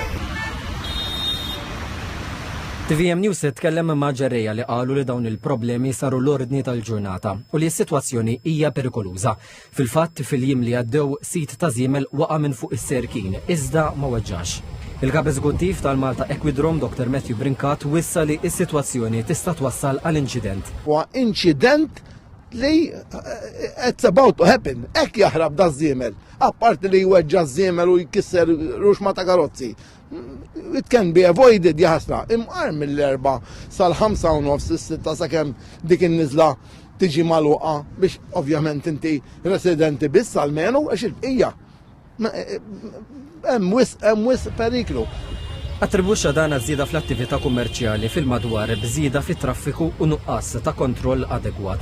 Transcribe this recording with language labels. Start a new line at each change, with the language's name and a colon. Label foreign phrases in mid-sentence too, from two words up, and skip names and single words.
Maltese: TVM News tkellem ma' ġerreja li qalu li dawn il-problemi saru l-ordni tal-ġurnata u li s-sitwazzjoni hija perikoluża. Fil-fatt fil-jiem li għaddew sit ta' żiemel waqa' minn fuq is-serkin, iżda ma weġġax. Il-kap eżekuttiv tal-Malta Equidrome Dr. Matthew Brincat wissa li s-sitwazzjoni tista' twassal għal-inċident. Huwa inċident li
English: it's about to happen.
Maltese: Hekk jaħrab da' żiemel. Apparti li jweġġa' żiemel u jkisser ruxma ta' karozzi.
English: It can be avoided jaħsna.
Maltese: Imqar mill-4 sal-5 s-6 sakemm dik in-niżla tiġi magħluqa biex ovvjament inti residenti biss almenu għax il-bqija. Hemm wisq periklu. Attribuxxa dan żieda fl-attività kummerċjali fil-madwar bżieda fit-traffiku u nuqqas ta' kontroll adegwat.